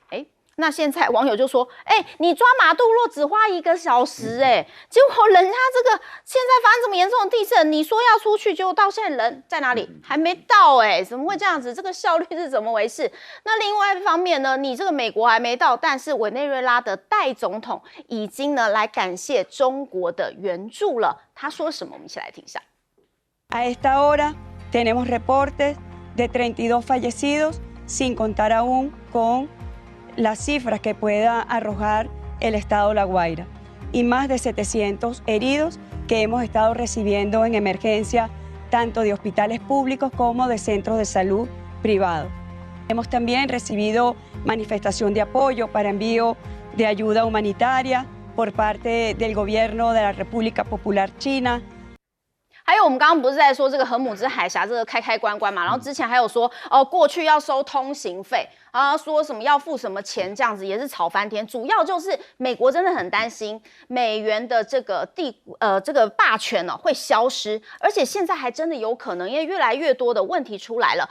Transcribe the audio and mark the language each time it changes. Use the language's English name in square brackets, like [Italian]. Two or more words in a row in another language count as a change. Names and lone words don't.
[Chinese] 那现在网友就说，你抓马杜洛只花1个小时，结果人家这个现在发生这么严重的地震，你说要出去，结果到现在人在哪里？还没到，怎么会这样子？这个效率是怎么回事？那另外一方面呢，你这个美国还没到，但是委内瑞拉的代总统已经呢来感谢中国的援助了。他说什么？我们一起来听一下。 [Spanish] A esta hora tenemos reportes de 32 fallecidos, sin contar aún con las cifras que pueda arrojar el estado La Guaira y más de 700 heridos que hemos estado recibiendo en emergencia tanto de hospitales públicos como de centros de salud privados. Hemos también recibido manifestación de apoyo para envío de ayuda humanitaria por parte del gobierno de la República Popular China. [Chinese] 还有我们刚刚不是在说这个荷姆兹海峡这个开关嘛，然后之前还有说过去要收通行费说什么要付什么钱，这样子也是吵翻天。主要就是美国真的很担心美元的这个这个霸权会消失，而且现在还真的有可能，因为越来越多的问题出来了。